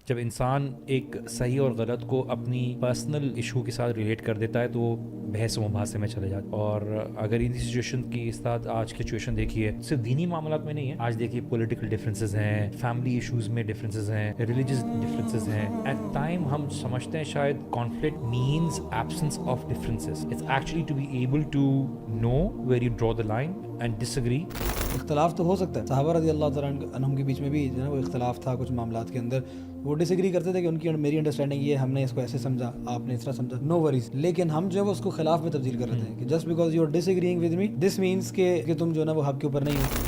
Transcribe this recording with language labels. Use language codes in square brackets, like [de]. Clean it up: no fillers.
[ur] جب انسان ایک صحیح اور غلط کو اپنی پرسنل ایشو کے ساتھ ریلیٹ کر دیتا ہے تو وہ بحث و مباحثے میں چلے جاتا ہے. اور اگر ان سچویشن کی ساتھ آج کی سچویشن دیکھیے, صرف دینی معاملات میں نہیں ہے, آج دیکھیے پولیٹیکل ڈفرینسز ہیں, فیملی ایشوز میں ڈفرینسز ہیں, ریلیجیس ڈفرینسز ہیں. [en] at time [ur] ہم سمجھتے ہیں شاید [en] Conflict means absence of differences. It's actually to be able to know where you draw the line and disagree. [ur] اختلاف تو ہو سکتا ہے, صحابہ رضی اللہ تعالیٰ عنہم کے بیچ میں بھی جو ہے نا وہ اختلاف تھا کچھ معاملات کے اندر, وہ ڈس ایگری کرتے تھے کہ ان کی میری انڈرسٹینڈنگ یہ, ہم نے اس کو ایسے سمجھا, آپ نے اس طرح سمجھا, نو وریز. لیکن ہم جو ہے وہ اس کو خلاف میں تبدیل کر رہے ہیں کہ [en] just because you are disagreeing with me this means [ur] کہ تم جو ہے نا وہ حق کے اوپر نہیں ہو.